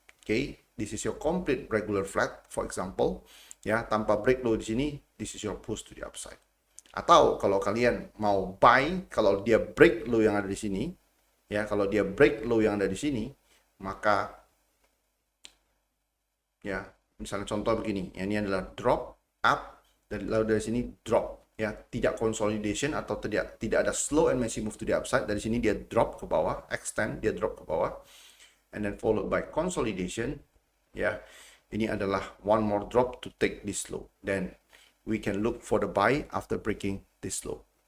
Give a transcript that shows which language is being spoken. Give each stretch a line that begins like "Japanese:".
English: Okay, this is your complete regular flat, for example.
Indonesian: Ya, tanpa
English: break low di sini, this is your push to the upside.
Indonesian: Atau kalau kalian mau buy, kalau dia break low yang ada di sini, ya, kalau dia break low yang ada di sini, maka ya, misalnya contoh begini, ya, ini adalah drop up, dan lalu dari sini drop, ya, tidak consolidation atau tidak ada
English: slow and messy move to the upside.
Indonesian: Dari sini dia drop ke bawah, extend, dia drop ke bawah.
English: and then followed by consolidation, ya.
Indonesian: Ini adalah
English: one more drop to take this low. Then we can look for the buy after breaking this low.